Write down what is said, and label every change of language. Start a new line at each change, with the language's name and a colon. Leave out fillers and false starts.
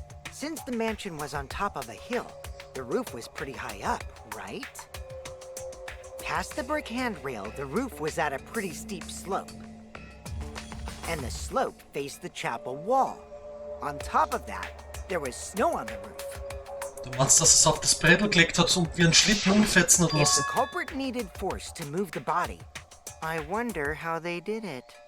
English: Since the mansion was on top of a hill, the roof was pretty high up, right? Past the brick handrail, the roof was at a pretty steep slope. And the slope faced the chapel wall. On top of that, there was snow on the roof.
German: Du meinst, dass es auf das Brettel gelegt hat und wie ein Schlitten umfetzen hat
English: If
German: lassen?
English: the culprit needed force to move the body, I wonder how they did it.